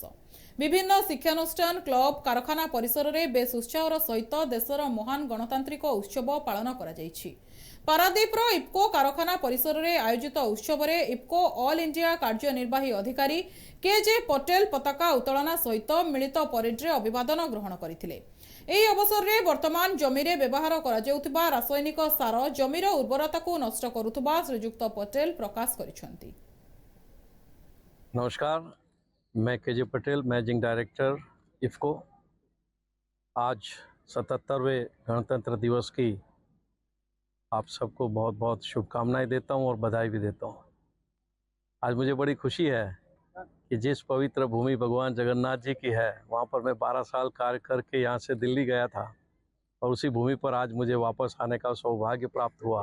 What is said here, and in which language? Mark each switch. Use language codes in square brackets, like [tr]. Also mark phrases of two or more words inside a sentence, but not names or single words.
[or] ବିଭିନ୍ନ ଶିକ୍ଷାନୁଷ୍ଠାନ କ୍ଲବ କାରଖାନା ପରିସରରେ ବେଶ ଉତ୍ସାହର ସହିତ ଦେଶର ମହାନ ଗଣତାନ୍ତ୍ରିକ ଉତ୍ସବ ପାଳନ କରାଯାଉଛି। ପାରାଦୀପର ଇଫ୍କୋ କାରଖାନା ପରିସରରେ ଆୟୋଜିତ ଉତ୍ସବରେ ଇଫ୍କୋ ଅଲ ଇଣ୍ଡିଆ କାର୍ଯ୍ୟନିର୍ବାହୀ ଅଧିକାରୀ କେ.ଜେ. ପଟେଲ ପତାକା ଉତ୍ତୋଳନ ସହିତ ମିଳିତ ପ୍ୟାରେଡ୍‌ରେ ଅଭିବାଦନ ଗ୍ରହଣ କରିଥିଲେ। ଏହି ଅବସରରେ ବର୍ତ୍ତମାନ ଜମିରେ ବ୍ୟବହାର କରାଯାଉଥିବା ରାସାୟନିକ ସାର ଜମିର ଉର୍ବରତାକୁ ନଷ୍ଟ କରୁଥିବା ଶ୍ରୀଯୁକ୍ତ ପଟେଲ ପ୍ରକାଶ କରିଛନ୍ତି। [hi] नमस्कार, मैं के.जे. पटेल, [en] managing director [hi] इफ्को। आज 77वें गणतंत्र दिवस की आप सबको बहुत बहुत शुभकामनाएं देता हूं और बधाई भी देता हूं। आज मुझे बड़ी खुशी है कि जिस पवित्र भूमि भगवान जगन्नाथ जी की है, वहाँ पर मैं 12 साल कार्य करके यहाँ से दिल्ली गया था और उसी भूमि पर आज मुझे वापस आने का सौभाग्य प्राप्त हुआ।